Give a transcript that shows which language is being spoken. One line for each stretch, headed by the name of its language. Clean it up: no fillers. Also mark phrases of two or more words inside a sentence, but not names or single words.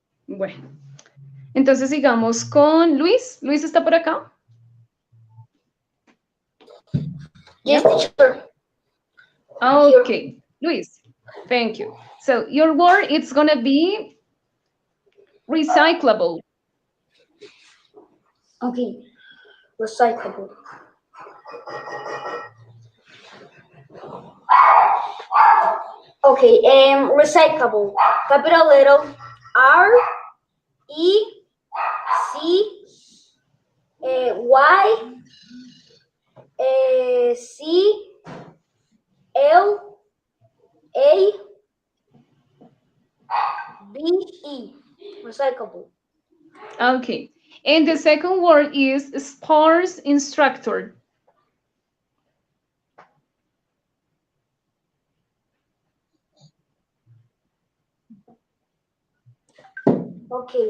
Spanish: Bueno, entonces sigamos con Luis. ¿Luis está por acá?
English: Yes, teacher. Okay, Luis, thank you. So your word is gonna be recyclable. Okay. Recyclable. Okay, recyclable. Capital letter R E C Y C L A B E. Recyclable. Okay, and the second word is sports instructor. Okay.